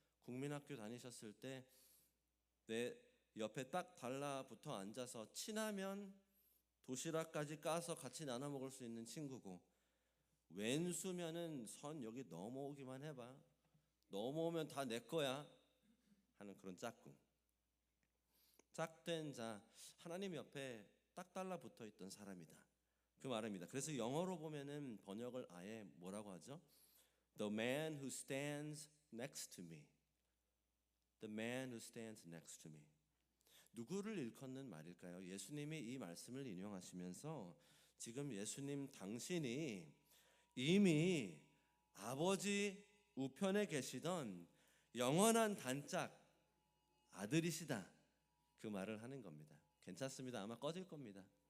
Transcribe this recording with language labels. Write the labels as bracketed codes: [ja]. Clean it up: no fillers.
[ko] 국민학교 다니셨을 때 내 옆에 딱 달라붙어 앉아서 친하면 도시락까지 까서 같이 나눠 먹을 수 있는 친구고, 왼수면은 선 여기 넘어오기만 해봐, 넘어오면 다 내 거야 하는 그런 짝꿍. 짝된 자, 하나님 옆에 딱 달라붙어 있던 사람이다, 그 말입니다. 그래서 영어로 보면은 번역을 아예 뭐라고 하죠? [en] The man who stands next to me. The man who stands next to me. [ko] 누구를 일컫는 말일까요? 예수님이 이 말씀을 인용하시면서 지금 예수님 당신이 이미 아버지 우편에 계시던 영원한 단짝 아들이시다, 그 말을 하는 겁니다. 괜찮습니다. 아마 꺼질 겁니다.